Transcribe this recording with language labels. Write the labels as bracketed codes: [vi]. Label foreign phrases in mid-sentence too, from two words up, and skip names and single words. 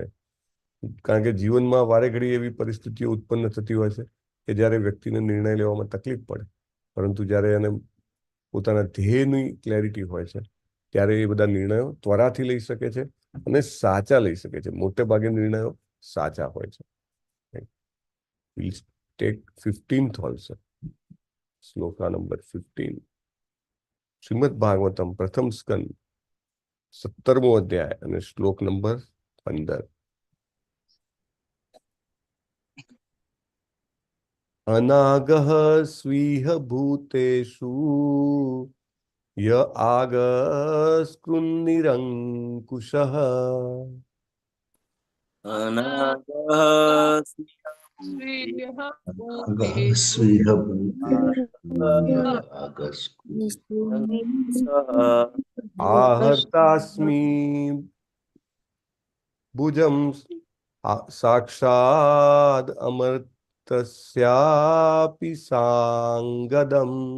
[gu] કારણ કે જીવનમાં વારે ઘડી એવી પરિસ્થિતિઓ ઉત્પન્ન થતી હોય છે કે જ્યારે વ્યક્તિને નિર્ણય લેવામાં તકલીફ પડે, પરંતુ જ્યારે એને પોતાના ધ્યેયની ક્લેરિટી હોય છે ત્યારે એ બધા નિર્ણયો ત્વરાથી લઈ શકે છે અને સાચા લઈ શકે છે. મોટે ભાગે નિર્ણયો સાચા હોય છે. [en] We'll take 15th also. [gu] શ્લોકા નંબર 15. શ્રીમદ ભાગવતમ પ્રથમ સ્કંદ 17મો અધ્યાય અને શ્લોક નંબર 15. [sa] અનાગહ સ્વીહ ભૂતેષુ ય આગસ્કૃન્નિરંકુશઃ आहर्तास्मि भुजं साक्षात् अमर्त्यस्यापि सांगदम्.